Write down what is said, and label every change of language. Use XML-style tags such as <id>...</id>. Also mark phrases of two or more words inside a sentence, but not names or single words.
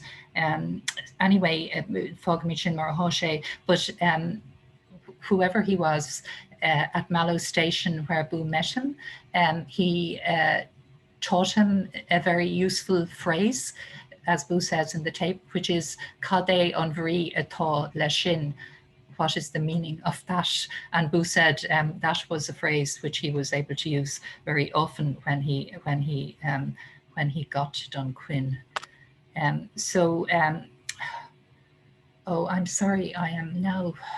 <en>Anyway, Fogmichin Marhoshe, but whoever he was, at Mallow Station where Boo met him, he taught him a very useful phrase, as Boo says in the tape, which is</en> <ga>Cade an bhrí atá le sin.</ga> <en>What is the meaning of that? And Boo said that was a phrase which he was able to use very often when he got to Dunquin. Oh, I'm sorry, I am now.</en>